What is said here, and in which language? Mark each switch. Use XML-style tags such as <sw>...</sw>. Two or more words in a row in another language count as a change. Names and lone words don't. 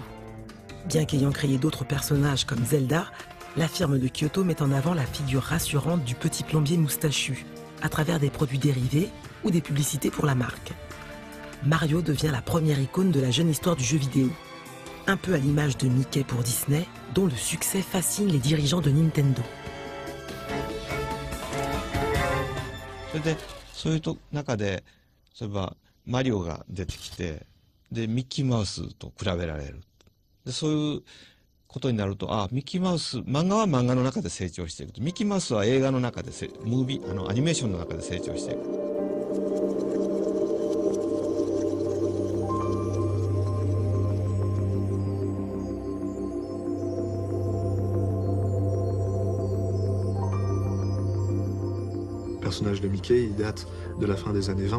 <fr>Bien qu'ayant créé d'autres personnages comme Zelda, la firme de Kyoto met en avant la figure rassurante du petit plombier moustachu, à travers des produits dérivés ou des publicités pour la marque. Mario devient la première icône de la jeune histoire du jeu vidéo. Un peu à l'image de Mickey pour Disney, dont le succès fascine les dirigeants de Nintendo.</fr> <ja>マリオが出てきて、で、ミッキーマウスと比べられる。で、そういうことになると、ミッキーマウス、漫画は漫画の中で成長していく。ミッキーマウスは映画の中で、アニメーションの中で成長していく。</ja> <fr>Le personnage de Mickey, il date de la fin des années 20.</fr>